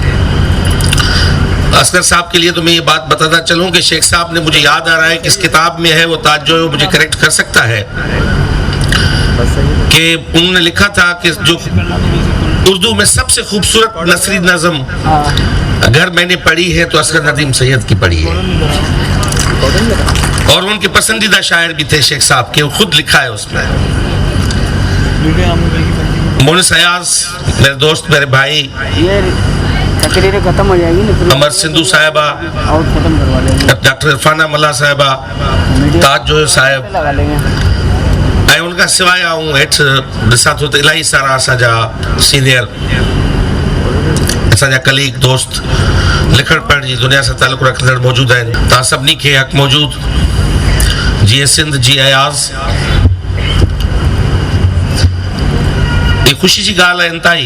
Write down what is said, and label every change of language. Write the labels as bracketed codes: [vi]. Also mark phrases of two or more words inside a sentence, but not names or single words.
[ur] اصغر صاحب کے لیے تو میں یہ بات بتاتا چلوں کہ شیخ صاحب نے مجھے یاد آ رہا ہے کہ اس کتاب میں ہے، وہ تاج جو ہے مجھے کریکٹ کر سکتا ہے، کہ انہوں نے لکھا تھا کہ جو اردو میں سب سے خوبصورت نثری نظم اگر میں نے پڑھی ہے تو اصغر ندیم سید کی پڑھی ہے، اور ان کے پسندیدہ شاعر بھی تھے شیخ صاحب کے، وہ خود لکھا ہے اس میں. مونس ایاز میرے دوست، میرے بھائی، امر سندھو صاحبہ، ڈاکٹر عرفانہ ملا صاحبہ، تاج جو صاحب، [sd] ऐं उन खां सवाइ आऊं हेठि ॾिसां थो त इलाही सारा असांजा सीनियर असांजा कलीग दोस्त लिखण पढ़ण जी दुनिया सां तालुक़ु रखंदड़ मौजूदु आहिनि. तव्हां सभिनी खे हक़ मौजूदु जीअं सिंध जी अयाज़, ये ख़ुशी जी ॻाल्हि आहे इंतिहाई.